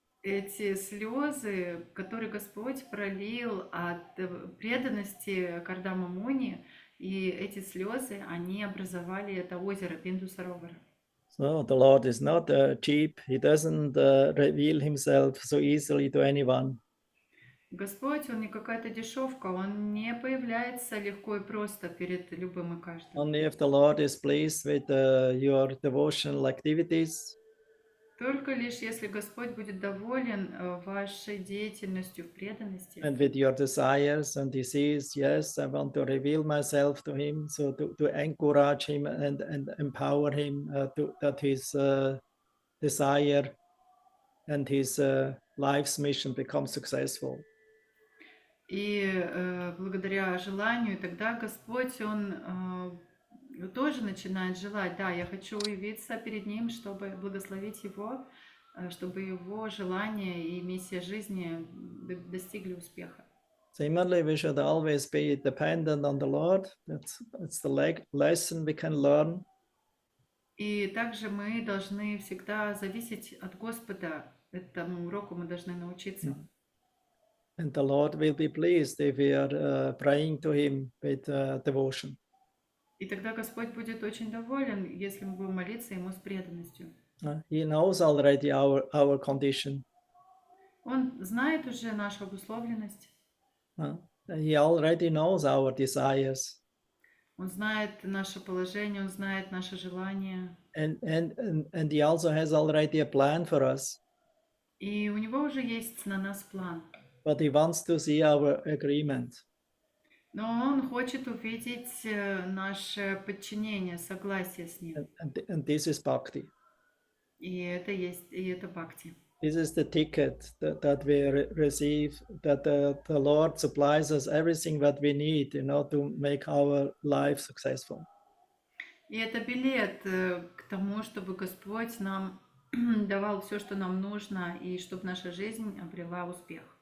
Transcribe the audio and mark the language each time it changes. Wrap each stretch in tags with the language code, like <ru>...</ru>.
<ru>Эти слезы, которые Господь пролил от преданности Кардама Муни, и эти слезы, они образовали это озеро Бинду Саровара.</ru> <en>So the Lord is not cheap. He doesn't reveal himself so easily to anyone.</en> <ru>Господь, Он не какая-то дешевка, Он не появляется легко и просто перед любым и каждым.</ru> <en>Only if the Lord is pleased with your devotional activities.</en> <ru>Только лишь если Господь будет доволен вашей деятельностью в преданности.</ru> <en>And with your desires, and he sees, yes, I want to reveal myself to him, so to encourage him and empower him that his desire and his life's mission becomes successful.</en> <ru>И благодаря желанию, тогда Господь, Он тоже начинает желать, да, я хочу явиться перед Ним, чтобы благословить Его, чтобы Его желание и миссия жизни достигли успеха.</ru> <en>Similarly, we should always be dependent on the Lord. It's the lesson we can learn.</en> <ru>И также мы должны всегда зависеть от Господа. Этому уроку мы должны научиться.</ru> <en>And the Lord will be pleased if we are praying to Him with devotion.</en> <ru>И тогда Господь будет очень доволен, если мы будем молиться Ему с преданностью.</ru> <en>He knows already our condition.</en> <ru>Он знает уже нашу обусловленность.</ru> <en>He already knows our desires.</en> <ru>Он знает наше положение, Он знает наши желания.</ru> <en>And He also has already a plan for us.</en> <ru>И у Него уже есть на нас план.</ru> <en>But He wants to see our agreement.</en> <ru>Но Он хочет увидеть наше подчинение, согласие с Ним.</ru> <en>And this is bhakti.</en> <ru>И это бхакти.</ru> <en>This is the ticket that we receive, that the Lord supplies us everything that we need, to make our life successful.</en> <ru>И это билет к тому, чтобы Господь нам давал все, что нам нужно, и чтобы наша жизнь обрела успех.</ru>